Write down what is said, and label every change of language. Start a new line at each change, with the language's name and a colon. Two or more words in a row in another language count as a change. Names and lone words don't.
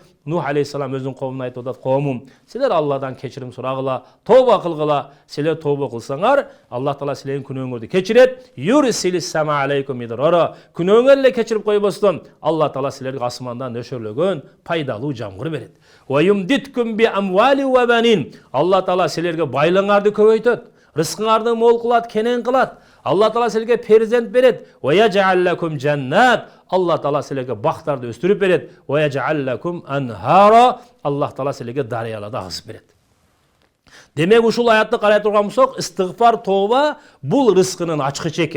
Kyrgyz: Нух алейхиссалам өзүнүн коомуна айтып атат: "Коомум, силер Алладан кечирим сурагыла, тоба кылгыла. Силер тоба кылсаңар, Аллах Таала силердин күнөөңөрдү кечирет.
Arabic: يرسل السماء عليكم مدرارا."
Kyrgyz: Күнөөңөр эле кечирип койбостон, Алла Таала силерге асмандан нөшөрлөгөн пайдалуу жамгыр берет.
Arabic: ويمددكم بأموال وبنين.
Kyrgyz: Алла Таала силерге байлыгыңарды көбөйтөт, рызкыңарды мол кылат, кенен кылат. Алла Таала силерге перзент берет.
Arabic: ويجعل لكم جنات.
Kyrgyz: Алла Таала силерге бактарды өстүрүп берет.
Arabic: ويجعل لكم أنهارا.
Kyrgyz: Аллах Таала силерге дарыяларды агызып берет. Демек ушул аятты карай турган болсок, истигфар, тоба бул рызкынын ачкычы экен.